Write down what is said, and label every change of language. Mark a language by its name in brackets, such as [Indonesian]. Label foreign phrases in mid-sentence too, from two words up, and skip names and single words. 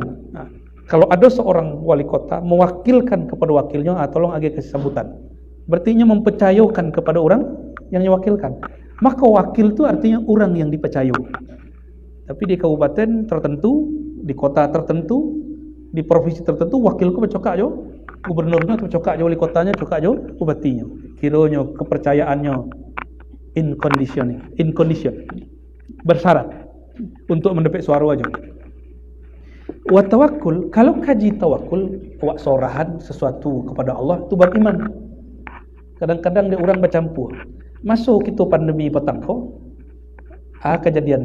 [Indonesian] Kalau ada seorang wali kota mewakilkan kepada wakilnya, tolong agak kasih sambutan. Berarti mempercayakan kepada orang yang diwakilkan. Maka wakil itu artinya orang yang dipercaya. Tapi di kabupaten tertentu, di kota tertentu, di provinsi tertentu, [Minangkabau] wakilku bercokak jo, gubernurnya bercokak jo, wali kotanya cokak jo, bupatinya. [Indonesian] Kiranya kepercayaannya [English] in condition, [Indonesian] bersyarat untuk mendapat suara aja. [Arabic] وتوكل, [Minangkabau] kalau kaji tawakkul, awak sorahan sesuatu kepada Allah, tu beriman. [Indonesian] Kadang-kadang dia orang bercampur. Masuk kita pandemi petang ko, kejadiannya.